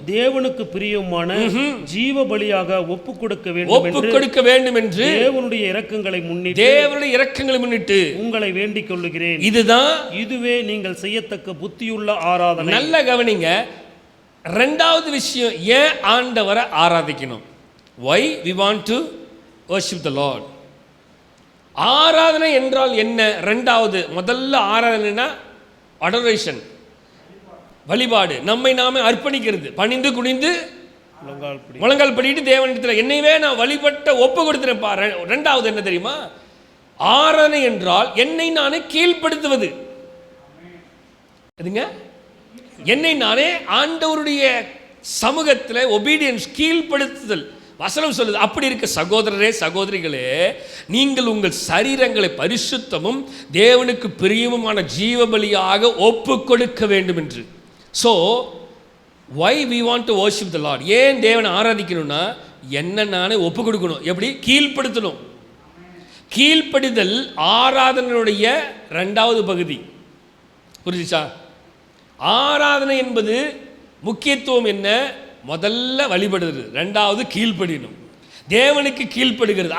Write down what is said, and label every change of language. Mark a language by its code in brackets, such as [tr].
[ta] தேவனுக்கு பிரியமான ஜீவ பலியாக ஒப்பு கொடுக்க வேண்டும் என்று தேவனுடைய இரக்கங்களை முன்னிட்டு உங்களை வேண்டிக் கொள்ளுகிறேன். இதுவே நீங்கள் செய்யத்தக்க புத்தியுள்ள ஆராதனை. நல்ல கவனிங்க. 2வது விஷயம், ஏன் ஆண்டவரை ஆராதிக்கணும்? [en] why we want to worship the Lord? [ta] ஆராதனை என்றால் என்ன? 2வது, முதல்ல ஆராதனைனா அடோரேஷன், வழிபாடு, நம்மை நாமே அர்ப்பணிக்கிறது, பணிந்து குனிந்து முழங்கால் படிட்டு தேவனிடத்தில் என்னைவே நான் வழிபட்ட ஒப்பு கொடுத்துறேன்ப்பா. 2வது என்ன தெரியுமா? ஆராதனை என்றால் என்னை நானே கீழ்ப்படுத்துவது. எதுங்க? என்னை நானே ஆண்டவருடைய சமூகத்தில் ஒபீடியன்ஸ், கீழ்ப்படுத்துதல். வசனம் சொல்லுது. அப்படி இருக்க சகோதரரே, சகோதரிகளே, நீங்கள் உங்கள் சரீரங்களை பரிசுத்தமும் தேவனுக்கு பிரியமுமான ஜீவபலியாக ஒப்பு கொடுக்க வேண்டும் என்று. [en] So why we want to worship the Lord? [ta] ஏன் தேவனை ஆராதிக்கணும்னா என்ன நானே ஒப்பு கொடுக்கணும். எப்படி? கீழ்ப்படுத்தணும். கீழ்ப்படிதல் ஆராதனையுடைய 2வது பகுதி. புரிஞ்சுச்சா? ஆராதனை என்பது முக்கியத்துவம் என்ன? முதல்ல வழிபடுறது, 2வது கீழ்ப்படியணும். தேவனுக்கு கீழ்ப்படுகிறது.